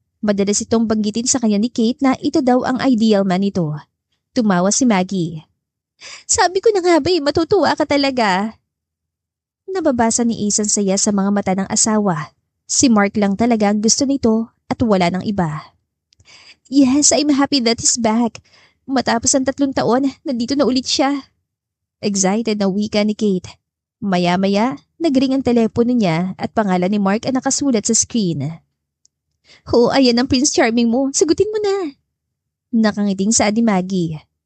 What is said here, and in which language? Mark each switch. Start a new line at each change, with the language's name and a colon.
Filipino: Madalas itong banggitin sa kanya ni Kate na ito daw ang ideal man nito. Tumawa si Maggie. Sabi ko na nga ba matutuwa ka talaga. Nababasa ni Ace ang saya sa mga mata ng asawa. Si Mark lang talaga ang gusto nito at wala ng iba.
English: Yes, I'm happy that he's back.
Filipino: Matapos ang 3 taon, nandito na ulit siya. Excited na wika ni Kate. Maya-maya, nagring ang telepono niya at pangalan ni Mark ang nakasulat sa screen. Ayan ang Prince Charming mo. Sagutin mo na. Nakangiting sa ni Maggie.